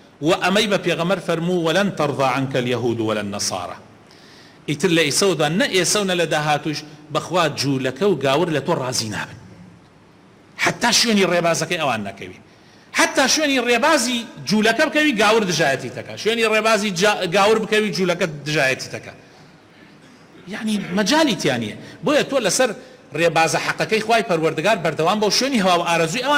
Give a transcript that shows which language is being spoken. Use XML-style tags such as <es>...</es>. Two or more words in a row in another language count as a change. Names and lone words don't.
<ckb>وأمي ببيغمر فرمو</ckb> <ar>ولن ترضى عنك اليهود ولا النصارى</ar> <ckb>ئیتر لە ئیسەودا نە ئێسەونە لە داهاتوش بەخوا جوولەکە و گاور لە تۆ ڕازی نابن حتا شوێنی ڕێبازەکەی ئەوان نەکەوی حتا شوێنی ڕێبازی جوولەکە بکەوی گاور دژایەتی تەکە شوێنی ڕێبازی گاور بکەوی جوولەکە دژایەتی تەکە یعنی مەجالی تیانە بۆیە تۆ لەسەر ڕێبازە حەقەکەی خوای پەروەردگار بەردەوام بۆ شوێنی هەوا و ئارەزووی ئەوان</ckb>